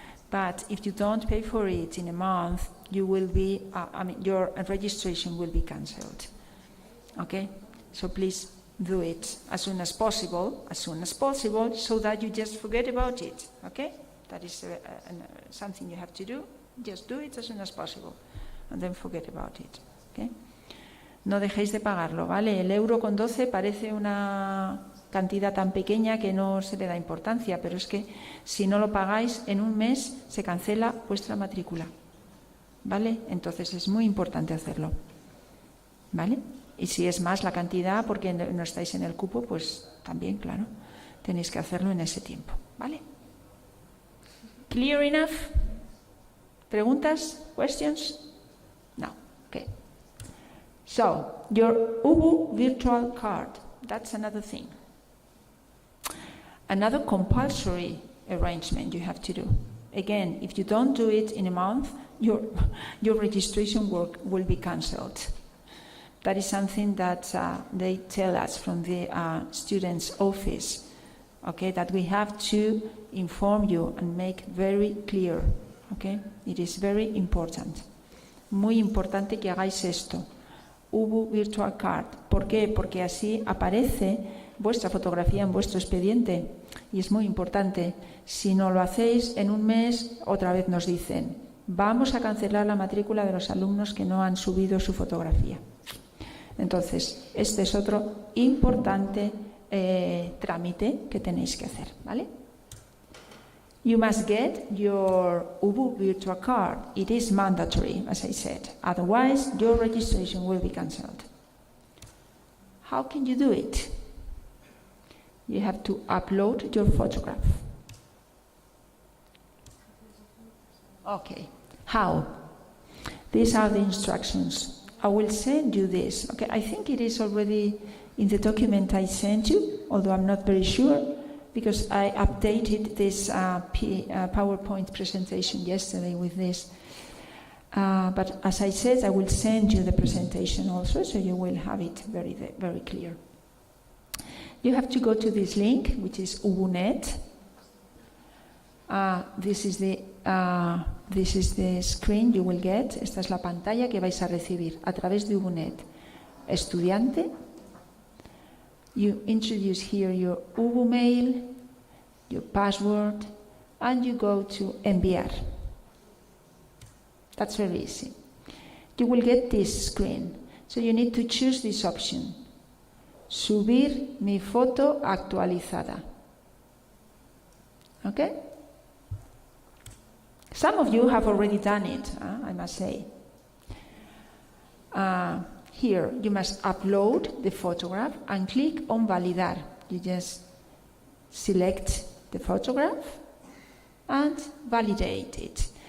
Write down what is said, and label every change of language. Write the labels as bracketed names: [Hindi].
[English] But if you don't pay for it in a month, you will be, your registration will be cancelled. Okay? So please do it as soon as possible, so that you just forget about it. Okay? That is something you have to do. Just do it as soon as possible, and then forget about it. Okay? [Spanish] No dejéis de pagarlo, ¿vale? El €1,12 parece una cantidad tan pequeña que no se le da importancia, pero es que si no lo pagáis, en un mes se cancela vuestra matrícula, ¿vale? Entonces es muy importante hacerlo, ¿vale? Y si es más la cantidad porque no estáis en el cupo, pues también, claro, tenéis que hacerlo en ese tiempo, ¿vale? [English] Clear enough? ¿Preguntas? Questions? No. Okay. So, your UBU virtual card, that's another thing. Another compulsory arrangement you have to do. Again, if you don't do it in a month, your registration work will be cancelled. That is something that they tell us from the students' office, okay, that we have to inform you and make very clear, okay? It is very important. [Spanish] Muy importante que hagáis esto. UBU Virtual Card. ¿Por qué? Porque así aparece vuestra fotografía en vuestro expediente y es muy importante. Si no lo hacéis, en un mes otra vez nos dicen, vamos a cancelar la matrícula de los alumnos que no han subido su fotografía. Entonces, este es otro importante trámite que tenéis que hacer, ¿vale? [English] You must get your UBU virtual card. It is mandatory, as I said. Otherwise, your registration will be cancelled. How can you do it? You have to upload your photograph. Okay, how? These are the instructions. I will send you this. Okay, I think it is already in the document I sent you, although I'm not very sure, because I updated this PowerPoint presentation yesterday with this. But as I said, I will send you the presentation also, so you will have it very, very clear. You have to go to this link, which is Ubunet. This is the screen you will get. [Spanish] Esta es la pantalla que vais a recibir a través de Ubunet. Estudiante. [English] You introduce here your Ubu mail, your password, and you go to enviar. That's very easy. You will get this screen. So you need to choose this option. [Spanish] Subir mi foto actualizada. [English] Okay? Some of you have already done it, I must say. Here, you must upload the photograph and click on validar. You just select the photograph and validate it.